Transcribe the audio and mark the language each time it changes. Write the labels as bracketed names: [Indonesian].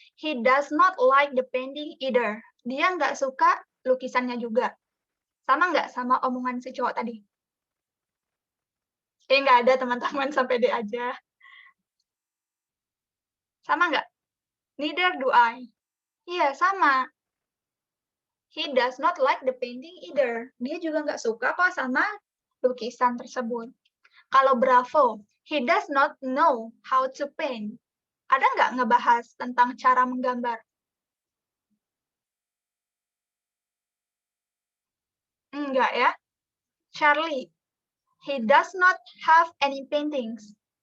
[English] He does not like the painting either. [Indonesian] Dia nggak suka lukisannya juga. Sama nggak sama omongan si cowok tadi? Nggak ada teman-teman, sampai D aja. Sama nggak? [English] Neither do I. [Indonesian] Iya, sama. [English] He does not like the painting either. [Indonesian] Dia juga nggak suka kok sama lukisan tersebut. [English] Kalau Bravo, he does not know how to paint. [Indonesian] Ada nggak ngebahas tentang cara menggambar? Enggak ya. [English] Charlie, he does not have any paintings.